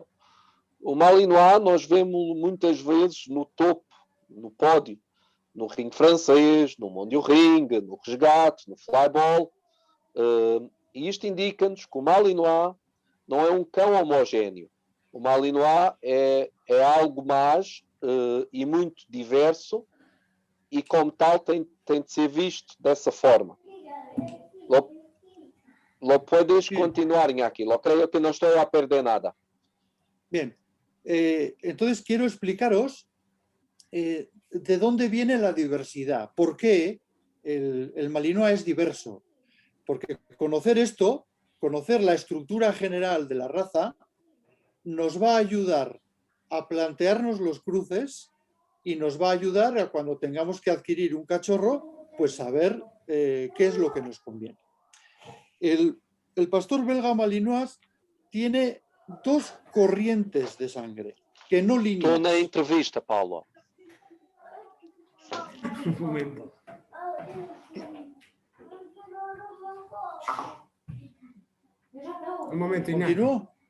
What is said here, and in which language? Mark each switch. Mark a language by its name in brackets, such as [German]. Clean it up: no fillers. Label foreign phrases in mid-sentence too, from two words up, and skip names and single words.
[Portuguese] O Malinois nós vemos muitas vezes no topo, no pódio, no ringue francês, no Mondiorring, no Resgate, no Flyball. E isto indica-nos que o Malinois não é um cão homogéneo. O Malinois é algo mais e muito diverso, e como tal tem de ser visto dessa forma. [Spanish] Lo puedes continuar, Iñaki. Lo creo que no estoy a perder nada. Bien. Entonces quiero explicaros de dónde viene la diversidad. ¿Por qué el Malinois es diverso? Porque conocer esto, conocer la estructura general de la raza, nos va a ayudar a plantearnos los cruces y nos va a ayudar a cuando tengamos que adquirir un cachorro, pues saber qué es lo que nos conviene. El pastor belga Malinois tiene dos corrientes de sangre, que no lineas. [Portuguese] Estou na entrevista, Paulo. [Spanish] Un momento. Un momento, Iñaki. ¿Continúo?